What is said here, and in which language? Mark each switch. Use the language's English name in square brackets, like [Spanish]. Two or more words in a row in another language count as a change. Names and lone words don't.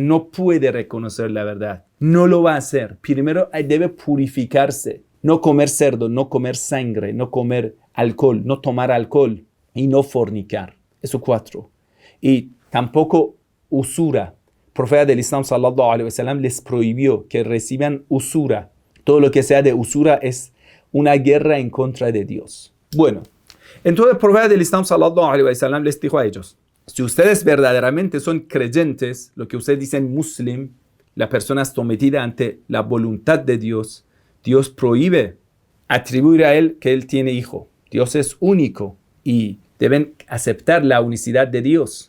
[Spanish] No puede reconocer la verdad. No lo va a hacer. Primero, debe purificarse. No comer cerdo, no comer sangre, no comer alcohol, no tomar alcohol y no fornicar. Eso 4. Y tampoco usura. El profeta del Islam [Arabic] صلى الله عليه وسلم [Spanish] les prohibió que reciban usura. Todo lo que sea de usura es una guerra en contra de Dios. Bueno, entonces el profeta del Islam [Arabic] صلى الله عليه وسلم [Spanish] les dijo a ellos: si ustedes verdaderamente son creyentes, lo que ustedes dicen muslim, la persona sometida ante la voluntad de Dios, Dios prohíbe atribuir a él que él tiene hijo. Dios es único y deben aceptar la unicidad de Dios.